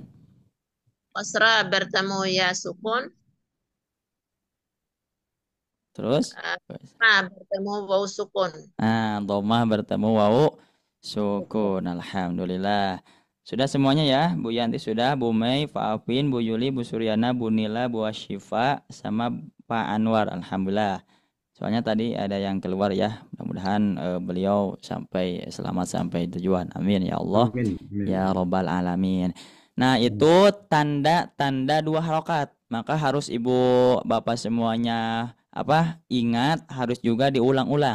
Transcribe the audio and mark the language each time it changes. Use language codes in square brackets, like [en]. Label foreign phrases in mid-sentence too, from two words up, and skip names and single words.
[id] Qasra bertemu ya sukun. Terus? Ma bertemu wawu sukun. Dhammah bertemu wawu sukun. Alhamdulillah. Sudah semuanya ya, Bu Yanti sudah, Bu Mei, Pak Afin, Bu Yuli, Bu Suryana, Bu Nila, Bu Asyifa, sama Pak Anwar. Alhamdulillah. Soalnya tadi ada yang keluar ya. Mudah-mudahan beliau selamat sampai tujuan. [ar] آمين يا الله. Amin. يا رب العالمين. [id] Nah, itu tanda-tanda 2 harokat. Maka harus Ibu Bapak semuanya ingat, harus juga diulang-ulang.